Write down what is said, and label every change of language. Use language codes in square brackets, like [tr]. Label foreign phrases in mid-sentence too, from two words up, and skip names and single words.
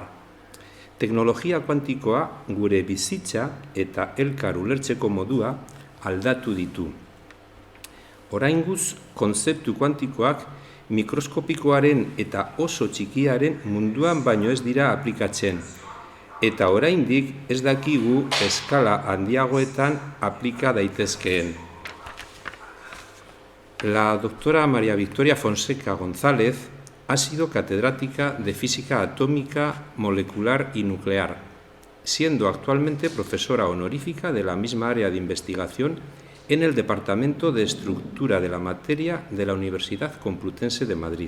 [eu] Teknologia kuantikoa gure bizitza eta elkar ulertzeko modua aldatu ditu. Orainguz, kontzeptu kuantikoak mikroskopikoaren eta oso txikiaren munduan baino ez dira aplikatzen, eta oraindik ez dakigu eskala handiagoetan aplika daitezkeen. [es] La doctora María Victoria Fonseca González ha sido catedrática de Física Atómica, Molecular y Nuclear, siendo actualmente profesora honorífica de la misma área de investigación en el Departamento de Estructura de la Materia de la Universidad Complutense de Madrid.